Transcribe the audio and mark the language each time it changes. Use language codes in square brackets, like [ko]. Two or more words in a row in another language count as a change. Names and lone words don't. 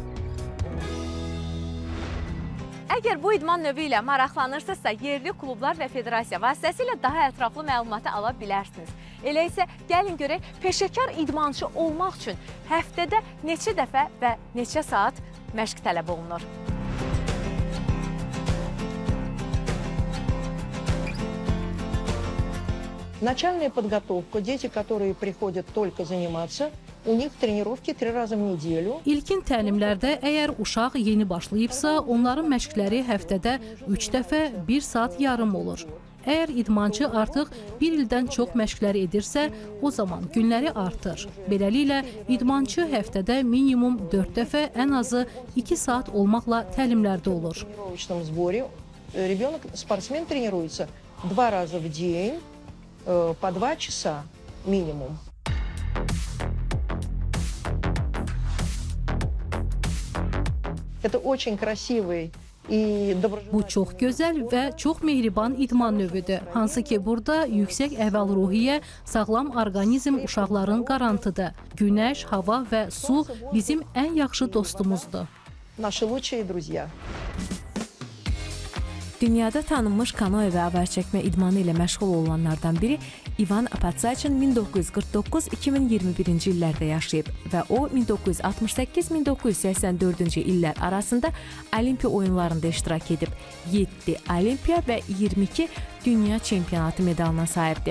[az] Əgər bu idman növü ilə maraqlanırsınızsa, yerli klublar və federasiya vasitəsilə daha ətraflı məlumatı ala bilərsiniz. Elə isə gəlin görək, peşəkar idmançı olmaq üçün həftədə neçə dəfə və neçə saat məşq tələb olunur. [ru] Начальная подготовка. Дети, которые приходят только заниматься, у них тренировки 3 раза в неделю. [az] İlkin təlimlərdə əgər uşaq yeni başlayıbsa, onların məşqləri həftədə 3 dəfə 1 saat yarım olur. Əgər idmançı artıq 1 ildən çox məşqlər edirsə, o zaman günləri artır. Beləliklə, idmançı həftədə minimum 4 dəfə, ən azı 2 saat olmaqla təlimlərdə olur. [ru] В тренировочном сборе ребенок, спортсмен тренируется 2 раза в день, по 2 часа минимум. Это очень красивый и доброжелательный. [az] Bu çox gözəl və çox mehriban idman növüdür. Hansı ki, burada yüksək əhval-ruhiyyə, sağlam orqanizm uşaqların qarantıdır. Günəş, hava və su bizim ən yaxşı dostumuzdur. [ru] Наши лучшие друзья. [az] Dünyada tanınmış kanoe və avar çəkmə idmanı ilə məşğul olanlardan biri Ivan Patsachin 1949-2021-ci illərdə yaşayıb və o 1968-1984-cü illər arasında Olimpiya oyunlarında iştirak edib. 7 Olimpiya və 22 dünya çempionatı medalına sahibdir.